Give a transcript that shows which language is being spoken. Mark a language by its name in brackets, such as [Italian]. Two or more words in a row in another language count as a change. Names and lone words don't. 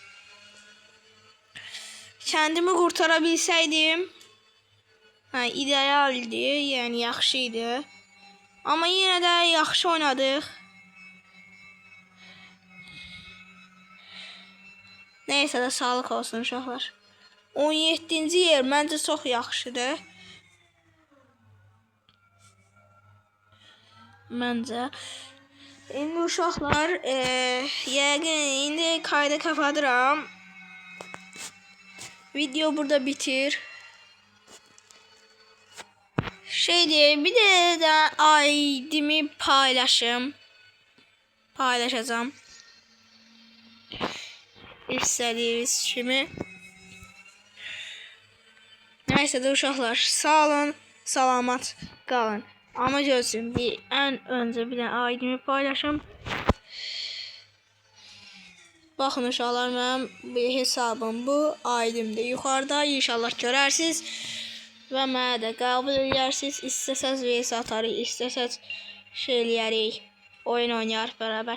[Turkish] Kendimi kurtarabilseydim idealdi, yani yaxşıydı. Ama yine de yaxşı oynadık. Neyse de sağlık olsun uşaqlar. [Azerbaijani] 17-ci yer məncə çox yaxşıdır. Məncə. İndi uşaqlar, yəqin indi kaydı kapatıram. Video burada bitir. [Turkish] Bir de ID'mi paylaşacağım. İstediğiniz kimi. Neyse de [Azerbaijani] uşaqlar, sağ olun, salamat qalın. [Turkish] Ama gözüm en önce bir de ID'mi paylaşım. [Azerbaijani] Baxın uşaqlar, mənim bir hesabım bu, ID'm də yuxarıda, inşallah görərsiniz və mənə də qəbul edərsiniz. İstəsəz VS atarıq, istəsəz eləyərik, oyun oynayarıq bərabər.